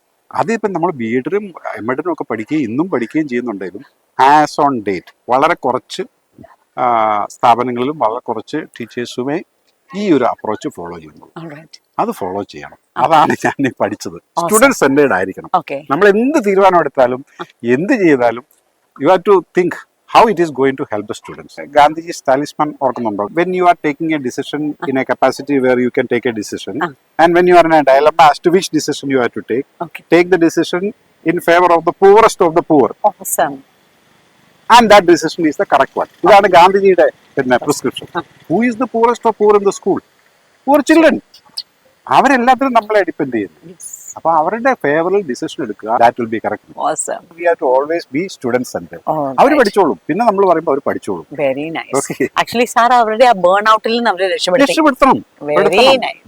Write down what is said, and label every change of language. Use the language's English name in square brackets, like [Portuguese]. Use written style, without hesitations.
[Malayalam] അതിപ്പം നമ്മൾ B എഡിനും M എഡിനും ഒക്കെ പഠിക്കുകയും ഇന്നും പഠിക്കുകയും ചെയ്യുന്നുണ്ടെങ്കിലും ആസ് ഓൺ ഡേറ്റ് വളരെ കുറച്ച് സ്ഥാപനങ്ങളിലും വളരെ കുറച്ച് ടീച്ചേഴ്സുമേ ഈ ഒരു അപ്രോച്ച് ഫോളോ ചെയ്യുന്നു. [English] All right. [Malayalam] അത് ഫോളോ ചെയ്യണം. അതാണ് ഞാൻ പഠിച്ചത്. സ്റ്റുഡന്റ് സെന്റേഡ് ആയിരിക്കണം. [English] Okay. [Malayalam] നമ്മൾ എന്ത് തീരുമാനം എടുത്താലും എന്ത് ചെയ്താലും [English] You have to think how it is going to help the students. Gandhiji's talisman [Malayalam] ഓർക്കുന്നുണ്ടോ? [English] When you are taking a decision in a capacity where you can take a decision, and when you are in a dilemma as to which decision you have to take the decision in favor of the poorest of the poor. Awesome. And that decision is the correct one. [Malayalam] ഇതാണ് ഗാന്ധിജിയുടെ പിന്നെ prescription. [English] Who is the poorest of poor in the school? Poor children. [Malayalam] അവരെല്ലാത്തിനും നമ്മളെ depend ചെയ്യുന്നു. [English] Yes. [Malayalam] അപ്പൊ അവരുടെ ഫേവറിൽ decision എടുക്കുക. [English] That will be correct. Awesome. We have to always be student centred. All [Malayalam] our [English] right. [Malayalam] പഠിച്ചോളും, പിന്നെ നമ്മൾ പറയുമ്പോൾ അവർ പഠിച്ചോളും. [English] Very nice. Okay. Actually, sir, [Malayalam] അവരുടെ ആ ബേൺ ഔട്ടിൽ നിന്ന് അവരെ രക്ഷപ്പെടുത്തണം. [English] Very nice.